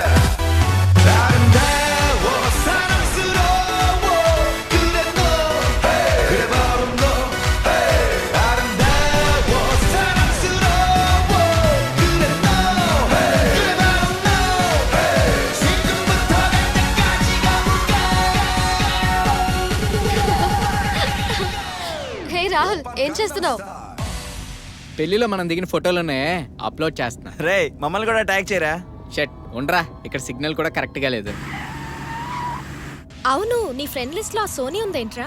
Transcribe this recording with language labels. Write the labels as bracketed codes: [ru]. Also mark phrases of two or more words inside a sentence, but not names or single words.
[ko] 아름다워 사랑스러워 그래 너 그래 바로 너 아름다워 사랑스러워 그래 너 그래 바로 너 지금부터 갈 때까지 가볼까 [te] హే రాహుల్ ఏం చేస్తున్నావు? పెళ్లిలో మనం దిగిన ఫోటోలోనే అప్లోడ్ చేస్తున్నా. రే మమ్మల్ని కూడా ట్యాగ్ చేయరా. షట్ ఉండరా, ఇక్కడ సిగ్నల్ కూడా కరెక్ట్ గా లేదు. అవును, నీ [en] friend list [te] లో సోనీ ఉందేంట్రా?